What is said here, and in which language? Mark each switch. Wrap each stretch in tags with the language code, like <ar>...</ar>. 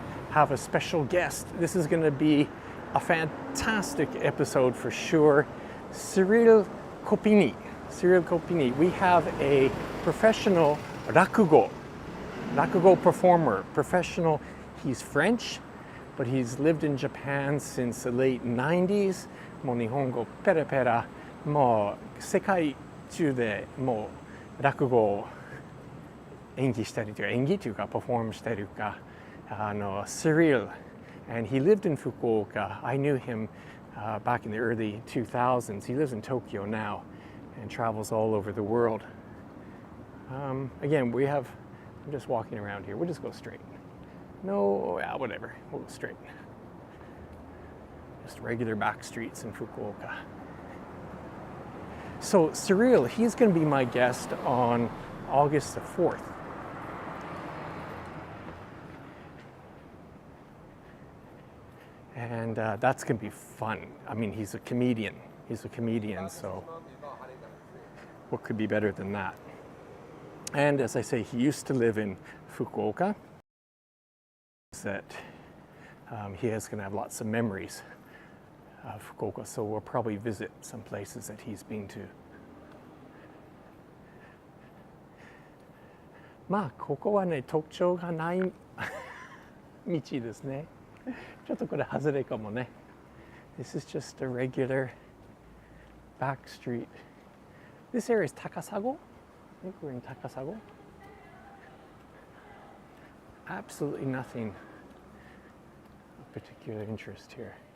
<en>Have a special guest. This is going to be a fantastic episode for sure. Cyril Kopini. We have a professional rakugo performer, professional. He's French, but he's lived in Japan since the late 90s.</en> <ja>もう日本語ペラペラ、もう世界中でもう落語を演技したりというか、演技というかパフォームしたりというか、</ja> <en>Cyril, and he lived in Fukuoka. I knew him back in the early 2000s. He lives in Tokyo now and travels all over the world. Again, I'm just walking around here. We'll just go straight. No, yeah, whatever. We'll go straight. Just regular back streets in Fukuoka. So Cyril, he's going to be my guest on August the 4th. And that's going to be fun. I mean, he's a comedian, so what could be better than that? And as I say, he used to live in Fukuoka. That he is going to have lots of memories of Fukuoka, so we'll probably visit some places that he's been to.</en> <ja>まあここはね、特徴がない道ですね。ちょっとこれ外れかもね。</ja> <en>This is just a regular back street. This area is Takasago. I think we're in Takasago. Absolutely nothing of particular interest here.</en>